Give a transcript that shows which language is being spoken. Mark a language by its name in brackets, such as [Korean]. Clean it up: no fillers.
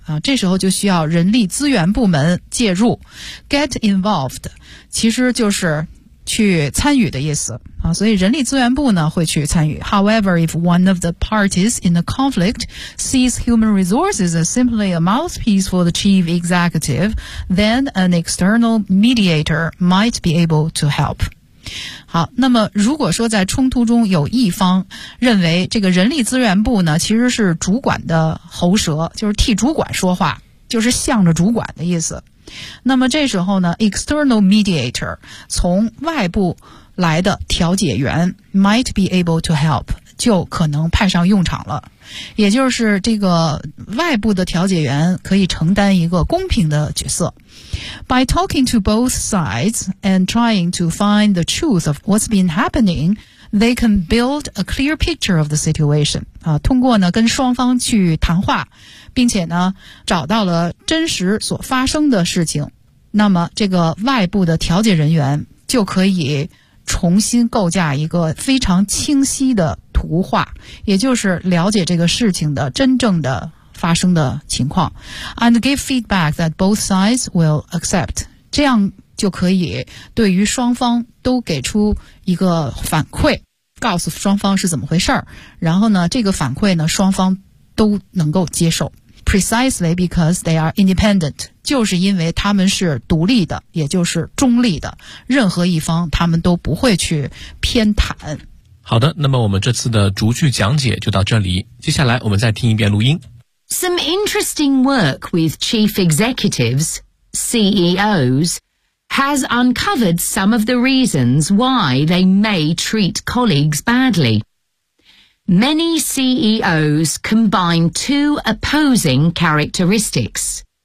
[Chinese] 啊，这时候就需要人力资源部门介入。 Get involved, 其实就是去参与的意思。啊，所以人力资源部呢会去参与。 [English] However, if one of the parties in the conflict sees human resources as simply a mouthpiece for the chief executive, then an external mediator might be able to help. [Chinese] 好，那么如果说在冲突中有一方认为这个人力资源部呢其实是主管的喉舌，就是替主管说话，就是向着主管的意思，那么这时候呢 [English] external mediator 从外部来的调解员 might be able to help [Chinese] 就可能派上用场了，也就是这个外部的调解员可以承担一个公平的角色。 [English] By talking to both sides and trying to find the truth of what's been happening, they can build a clear picture of the situation. [Chinese] 啊，通过呢跟双方去谈话，并且呢找到了真实所发生的事情，那么这个外部的调解人员就可以重新构架一个非常清晰的图画，也就是了解这个事情的真正的发生的情况 [English] and give feedback that both sides will accept. [Chinese] 这样就可以对于双方都给出一个反馈，告诉双方是怎么回事，然后呢，这个反馈呢，双方都能够接受。 [English] Precisely because they are independent, [Chinese] 就是因为他们是独立的，也就是中立的，任何一方他们都不会去偏袒。好的，那么我们这次的逐句讲解就到这里，接下来我们再听一遍录音。 [English] Some interesting work with chief executives, CEOs, has uncovered some of the reasons why they may treat colleagues badly. Many CEOs combine two opposing characteristics.